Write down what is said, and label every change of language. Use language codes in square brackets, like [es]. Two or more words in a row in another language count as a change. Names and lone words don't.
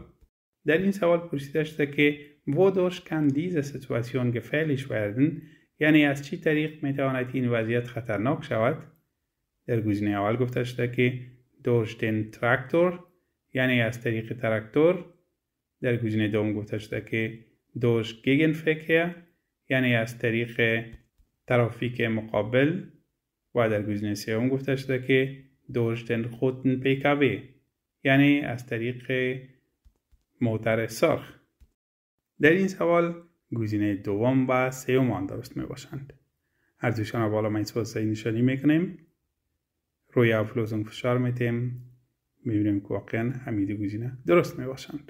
[fa] در این سوال پرسیده شده که [de] wodurch kann diese Situation gefährlich werden، [fa] یعنی از چی طریق میتواند این وضعیت خطرناک شود. در گزینه اول گفته شده که [de] durch den Traktor، [fa] یعنی از طریق تراکتور. در گزینه دوم گفته شده که [de] durch Gegenverkehr، [fa] یعنی از طریق ترافیک مقابل. و در گزینه سوم گفته شده که [de] durch den roten PKW، [fa] یعنی از طریق موتر سرخ. در این سوال گزینه دوم و سوم آن درست می باشند. هر دوشان را بالا میتوسطی نشانی میکنیم، روی auflösung فشار میتیم، میبینیم که واقعا همین گزینه درست می باشند.